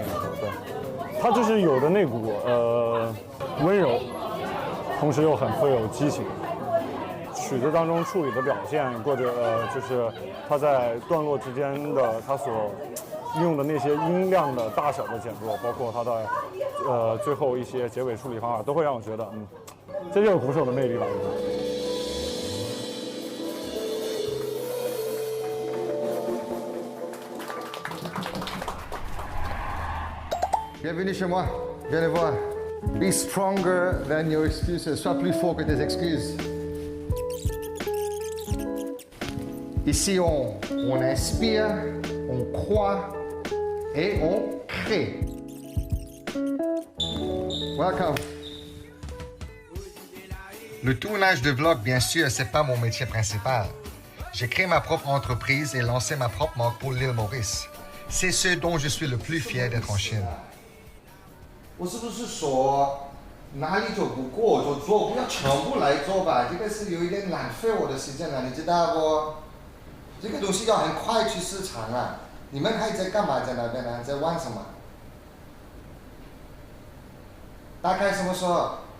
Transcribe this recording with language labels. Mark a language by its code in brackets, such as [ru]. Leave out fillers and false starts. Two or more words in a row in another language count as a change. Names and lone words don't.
[zh] 他就是有的那股温柔，同时又很富有激情。曲子当中处理的表现，或者就是他在段落之间的他所用的那些音量的大小的减弱，包括他的最后一些结尾处理方法，都会让我觉得，这就是鼓手的魅力吧。 [fr] Bienvenue chez moi, viens les voir. [en] Be stronger than your excuses. [fr] Sois plus fort que tes excuses. Ici, on inspire, on croit et on crée. [en] Welcome. [fr] Le tournage de vlog, bien sûr, c'est pas mon métier principal. J'ai créé ma propre entreprise et lancé ma propre marque pour l'île Maurice. C'est ce dont je suis le plus fier d'être en Chine. [zh] 我是不是说哪里做不过就做，不要全部来做吧？这个是有一点浪费我的时间了，你知道不？这个东西要很快去市场啊！你们还在干嘛？在那边呢？在玩什么？大概什么时候？